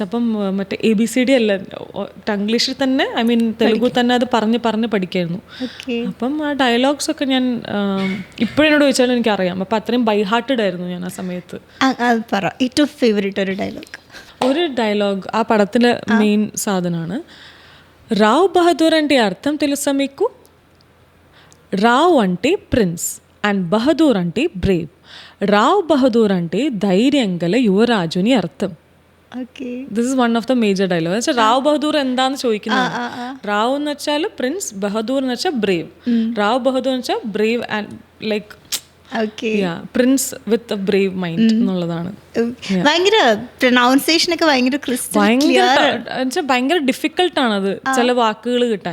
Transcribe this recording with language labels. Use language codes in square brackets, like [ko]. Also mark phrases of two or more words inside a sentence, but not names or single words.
[ml] അപ്പം മറ്റേ ABCD അല്ല, ടംഗ്ലീഷിൽ തന്നെ, തെലുഗു തന്നെ അത് പറഞ്ഞ് പഠിക്കായിരുന്നു. അപ്പം ആ ഡയലോഗ്സ് ഒക്കെ ഞാൻ ഇപ്പോഴെന്നോട് ചോദിച്ചാലും എനിക്കറിയാം. അപ്പം അത്രയും [en] by hearted [ml] ആയിരുന്നു ഞാൻ ആ സമയത്ത്. ഏറ്റവും ഫേവറേറ്റ് ഒരു ഡയലോഗ് ആ പടത്തിലെ മെയിൻ സാധനമാണ്. [te] రావ్ బహదూర్ అంటే అర్థం తెలుసా మీకు? రావ్ అంటే [en] prince and [te] బహదూర్ అంటే బ్రేవ్. రావ్ బహదూర్ అంటే ధైర్యం గల యువరాజుని అర్థం. [ml] ഓക്കെ. [en] This is one of the major dialogue. [ml] എന്ന് വെച്ചാൽ റാവ് ബഹദൂർ എന്താന്ന് ചോദിക്കുന്നത്. റാവ് എന്ന് വെച്ചാൽ പ്രിൻസ്, ബഹദൂർ എന്ന് വെച്ചാൽ ബ്രേവ്. റാവ് ബഹദൂർ എന്ന് വെച്ചാൽ [en] brave and like [ml] ഓക്കെ. [en] prince with a brave mind എന്നുള്ളതാണ്. [ml] ഭയങ്കര പ്രൊനൗൺസിയേഷൻ ഒക്കെ ഭയങ്കര ഭയങ്കര ഡിഫിക്കൽട്ടാണത് ചില വാക്കുകൾ കിട്ടാൻ.